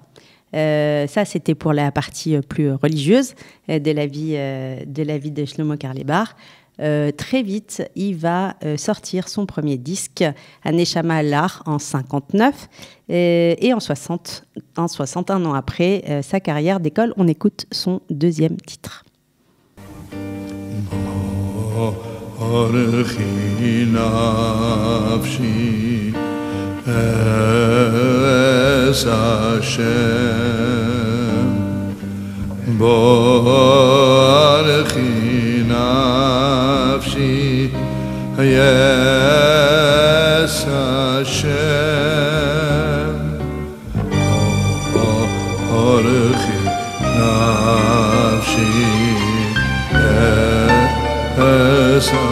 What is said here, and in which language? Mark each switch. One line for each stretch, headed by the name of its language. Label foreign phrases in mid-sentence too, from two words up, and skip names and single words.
French: Ça, c'était pour la partie plus religieuse de la vie de Shlomo Karlibar. Très vite, il va sortir son premier disque, Neshama Lar, en 59. Et en 60, un an après sa carrière d'école, on écoute son deuxième titre.
Hebrew: ארכי נפשי אס השם ברכי נפשי אס השם ארכי נפשי Es